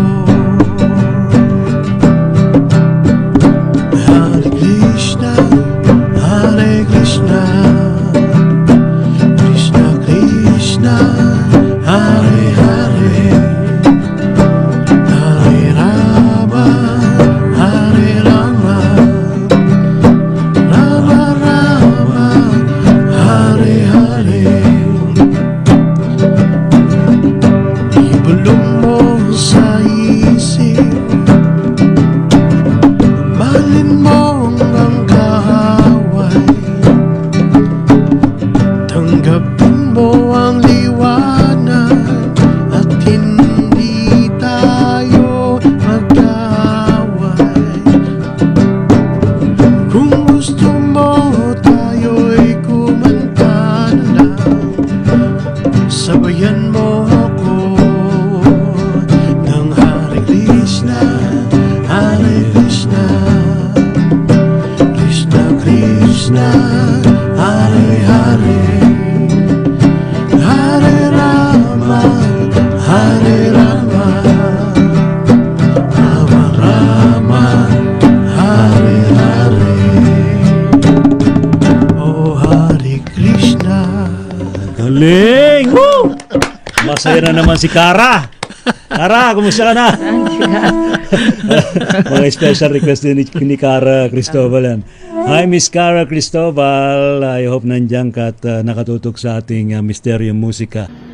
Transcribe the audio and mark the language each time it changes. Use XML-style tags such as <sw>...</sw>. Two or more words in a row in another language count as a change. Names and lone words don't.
<sa>Hare Krishna, Hare Krishna, Krishna Krishna, Hare Hare, Hare Rama, Hare Rama, Rama Rama, Hare Hare.</sa> <tl>Ibulong mo sa isip, mahalin mo ang kaaway, tanggapin mo ang liwanag at hindi tayo mag-away. Kung gusto mo tayo'y kumanta na lang, sabayan mo ako ng</tl> <sa>Hare Krishna, Hare Krishna, Krishna Krishna, Hare Hare, Hare Rama, Hare Rama, Rama Rama, Hare Hare. Oh Hare Krishna.</sa> <tl>Galing! Woo! Masaya na naman si Kara. Kara, kumusta ka na? Mga</tl> <en>special request</en> <tl>din ni Kara Cristobal yan.</tl> <en>Hi, Miss Kara Cristobal. I hope</en> <tl>nandiyan ka at nakatutok sa ating Misteryo Musika.</tl>